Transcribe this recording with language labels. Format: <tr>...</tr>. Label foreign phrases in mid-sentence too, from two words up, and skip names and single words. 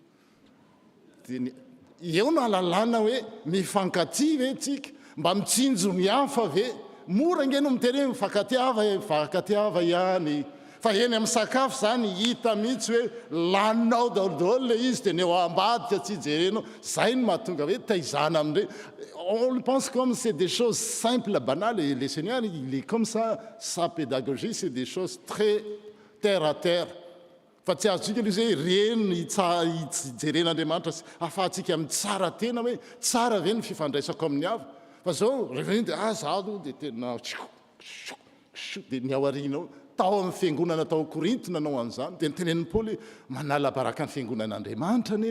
<mg>dia eo no alalana hoe mifankatia ve tsika mba mitsinjo ny hafa ve mora nge no miteny hoe mifankatiava ihany fa eny amin'ny sakafo zany hita mihitsy hoe laninao daolodaholo le izy dia ny eo ambadika tsy jerenao zay no mahatonga hoe taizana amin'ireny.</mg> <fr>On le pense comme c'est des choses simples, banales, et le Seigneur, il est comme ça, sa pédagogie, c'est des choses très terre à terre.</fr> <mg>Fa tsy azo tsika hoe reny jeren'Andriamanitra ahafahantsika amin'ny tsara tena hoe tsara ve ny fifandraisako amin'ny hafa fa zao rehefa iny dia za aloha dia tena dia ny ao aorianao tao amin'ny fiangonana tao Korinto nanao an'izany dia nitenen'ny Paoly manala baraka ny fiangonan'Andriamanitra ny</mg>